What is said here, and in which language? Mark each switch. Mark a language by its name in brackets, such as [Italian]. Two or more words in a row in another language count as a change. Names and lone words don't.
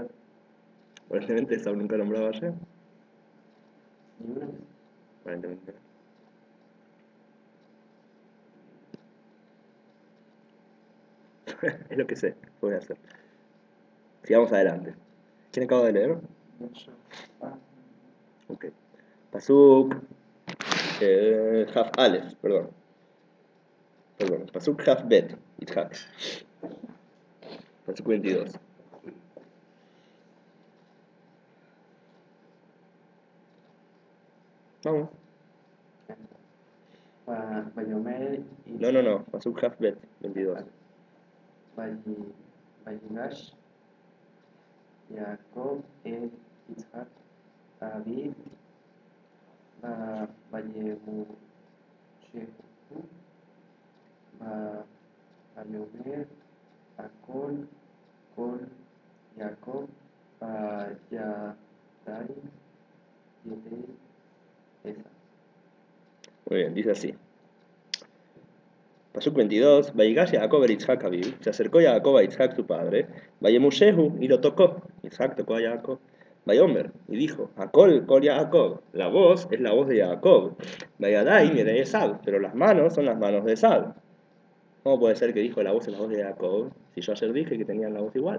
[Spanish] Aparentemente Esab nunca nombraba a Hashem. Ni una vez. Aparentemente. Es lo que sé, lo voy a hacer. Sigamos adelante. ¿Quién acaba de leer? Ok. [Hebrew] פסוק כף אלף, [Spanish] perdón. [Hebrew] פסוק כף בית, [Spanish] Yitzhak. Pasuk 22. Vamos. Vayomer y No. [Hebrew] פסוק כף בית, [Spanish] 22. [Hebrew] ויגש יעקב אל יצחק אביו וימשהו ויאמר הקול קול יעקב והידים ידי עשו. [Spanish] Muy bien, dice así. Pasuk 22. [Hebrew] ויגש יעקב אל יצחק אביו. [Spanish] Se acercó Jacob a Yitzhak su padre. Vayemushehu y lo tocó. Yitzhak tocó a Jacob. Vayomer y dijo, [Hebrew] הקול קול יעקב. [Spanish] La voz es la voz de Jacob. Vayadai de Esab. Pero las manos son las manos de Esab. ¿Cómo puede ser que dijo la voz es la voz de Jacob si yo ayer dije que tenían la voz igual?